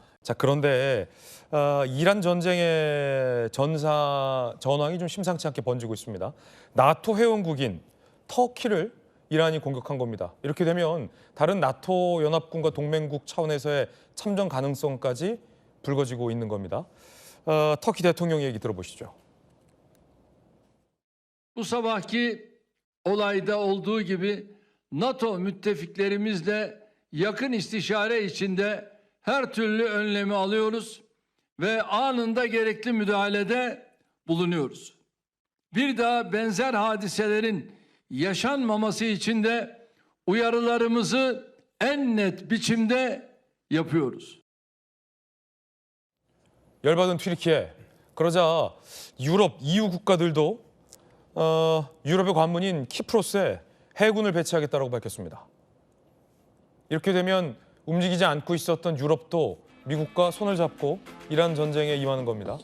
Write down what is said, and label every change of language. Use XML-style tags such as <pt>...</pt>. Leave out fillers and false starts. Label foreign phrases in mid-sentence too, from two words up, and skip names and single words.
<ko>자, 그런데 이란 전쟁의 전황이 좀 심상치 않게 번지고 있습니다. 나토 회원국인 터키를 이란이 공격한 겁니다. 이렇게 되면 다른 나토 연합군과 동맹국 차원에서의 참전 가능성까지 불거지고 있는 겁니다. 터키 대통령 얘기 들어보시죠.</ko> <tr>Bu sabahki olayda olduğu gibi NATO müttefiklerimizle yakın istişare içinde her türlü önlemi alıyoruz ve anında gerekli müdahalede bulunuyoruz. Bir daha benzer hadiselerin yaşanmaması için de uyarılarımızı en net biçimde yapıyoruz.</tr> <ko>열받은 튀르키예. 그러자 유럽 EU 국가들도 유럽의 관문인 키프로스에 해군을 배치하겠다고 밝혔습니다. 이렇게 되면 움직이지 않고 있었던 유럽도 미국과 손을 잡고 이란 전쟁에 임하는 겁니다.</ko>